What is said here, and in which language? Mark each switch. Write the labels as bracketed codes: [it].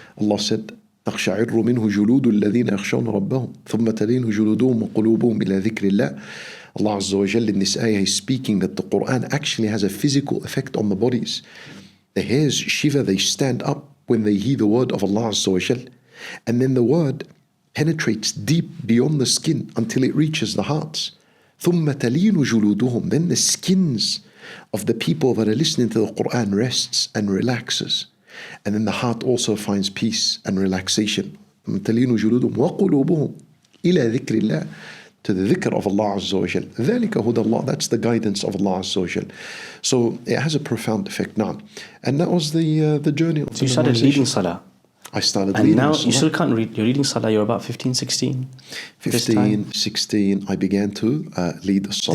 [en] Allah said, [ar] تقشعر منه جلود الذين يخشون ربهم ثم تلين جلودهم وقلوبهم إلى ذكر الله. [en] Allah Azza wa Jal in this ayah is speaking that the Quran actually has a physical effect on the bodies. The hairs shiver, they stand up when they hear the word of Allah Azza wa Jal. And then the word penetrates deep beyond the skin until it reaches the hearts. [ar] ثم تلين جلودهم. [en] Then the skins of the people that are listening to the Quran rests and relaxes. And then the heart also finds peace and relaxation. [ar] تلين جلودهم وقلوبهم إلى ذكر الله. [en] To the dhikr of Allah Azza wa Jal. [ar] ذلك هدى الله. [en] That's the guidance of Allah Azza wa Jal. So it has a profound effect now. And that was the journey of So you started leading Salah. I started and leading now Salah. You still can't read. You're reading Salah, you're about 15, 16? 15, 16, I began to lead the Salah.